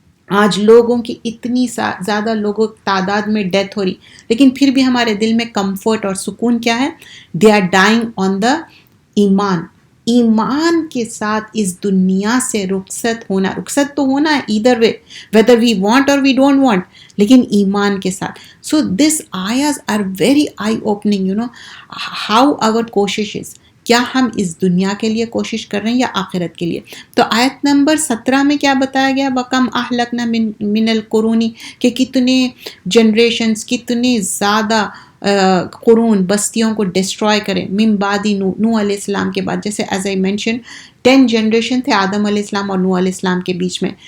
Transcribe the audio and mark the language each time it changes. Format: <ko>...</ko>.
<ur>آج لوگوں کی اتنی زیادہ لوگوں تعداد میں ڈیتھ ہو رہی لیکن پھر بھی ہمارے دل میں کمفرٹ اور سکون کیا ہے؟</ur> <en>They are dying on the ایمان.</en> <ur>ایمان کے ساتھ اس دنیا سے رخصت تو ہونا ہے</ur> <en>either way, whether we want or we don't want,</en> <ur>لیکن ایمان کے ساتھ.</ur> <en>So this ayahs are very eye opening, how our کوشش is.</en> <ur>کیا ہم اس دنیا کے لیے کوشش کر رہے ہیں یا آخرت کے لیے؟ تو آیت نمبر 17 میں کیا بتایا گیا؟</ur> <ar>وَكَمْ أَهْلَكْنَا مِنَ الْقُرُونِ</ar> <ur>کہ کتنے جنریشنز, کتنے زیادہ قرون بستیوں کو ڈسٹروائے کریں. من بعد نوح علیہ السلام کے بعد, جیسے</ur> <en>as I mention</en> <ur>10 جنریشن تھے آدم علیہ السلام اور نوح علیہ السلام کے بیچ میں.</ur>